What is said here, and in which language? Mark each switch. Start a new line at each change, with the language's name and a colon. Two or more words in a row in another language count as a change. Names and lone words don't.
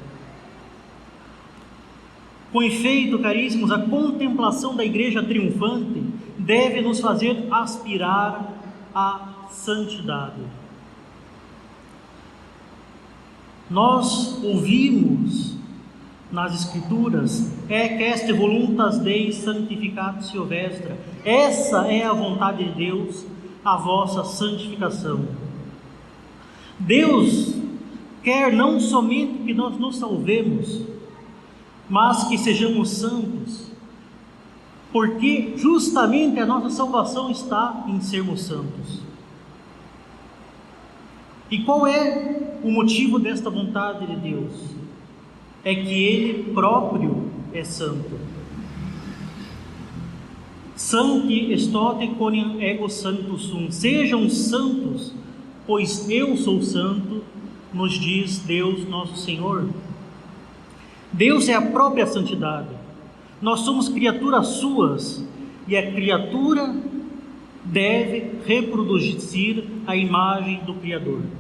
Portuguese: Com efeito, caríssimos, a contemplação da Igreja triunfante deve nos fazer aspirar à santidade. Nós ouvimos nas Escrituras:
Latin: "Ec est voluntas Dei sanctificatio vestra",
Portuguese: essa é a vontade de Deus, a vossa santificação. Deus quer não somente que nós nos salvemos, mas que sejamos santos, porque justamente a nossa salvação está em sermos santos. E qual é o motivo desta vontade de Deus? É que Ele próprio é santo.
Latin: Sancti estote quoniam ego sanctus sum.
Portuguese: Sejam santos, pois eu sou santo, nos diz Deus nosso Senhor. Deus é a própria santidade. Nós somos criaturas suas, e a criatura deve reproduzir a imagem do Criador.